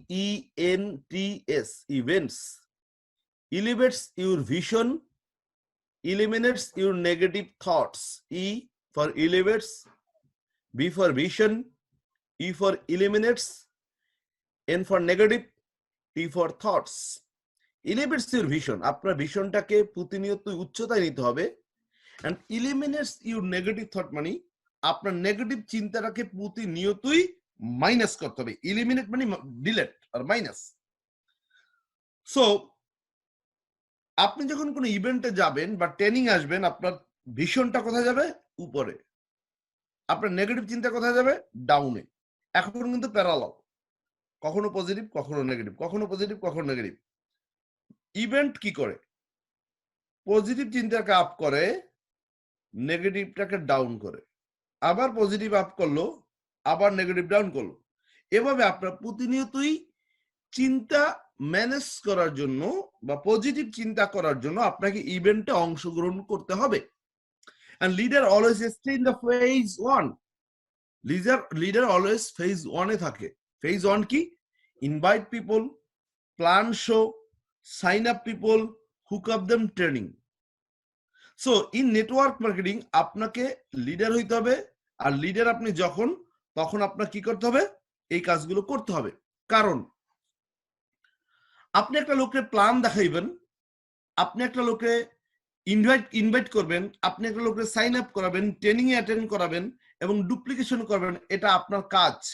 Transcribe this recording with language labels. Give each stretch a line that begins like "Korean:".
English: EVENTS, events. Elevates your vision, eliminates your negative thoughts. E for elevates, B for vision, E for eliminates, N for negative, T for thoughts. Elevates your vision,
Bangla: আপনার ভিশনটাকে প্রতিনিয়ত উচ্চতায় নিতে হবে।
English: and eliminates your negative thought
Bangla: মানে আপনার negative চিন্তাটাকে প্রতিনিয়তই minus করতে হবে। eliminate মানে ডিলিট আর মাইনাস। সো আপনি যখন কোনো ইভেন্টে যাবেন বা ট্রেনিং আসবেন, আপনার ভিশনটা কোথায় যাবে? উপরে। আপনার নেগেটিভ চিন্তা কোথায় যাবে? ডাউনে। এখন কিন্তু প্যারালাল, কখনো পজিটিভ কখনো নেগেটিভ, কখনো পজিটিভ কখনো নেগেটিভ। ইভেন্ট কি করে? পজিটিভ চিন্তাকে আপ করে, নেগেটিভটাকে ডাউন করে, আবার পজিটিভ আপ করলো, আবার নেগেটিভ ডাউন করলো। এভাবে আপনার প্রতিনিয়তই চিন্তা ম্যানেজ করার জন্য বা পজিটিভ চিন্তা করার জন্য আপনাকে ইভেন্টে অংশগ্রহণ করতে হবে।
English: And leader always stay in the phase 1. Leader always phase 1
Bangla: এ থাকে।
English: Phase 1 কি? Invite people, plan show, sign up people, hook up them training. So in network marketing
Bangla: আপনাকে লিডার হইতে হবে, আর লিডার আপনি তখন আপনার কি করতে হবে? এই কাজগুলো করতে হবে। কারণ আপনি একটা লোকের প্ল্যান দেখাইবেন, আপনি একটা লোকে ইনভাইট করবেন, আপনি একটা লোকের সাইন আপ করাবেন, ট্রেনিং এ অ্যাটেন্ড করাবেন এবং ডুপ্লিকেশন করবেন, এটা আপনার কাজ।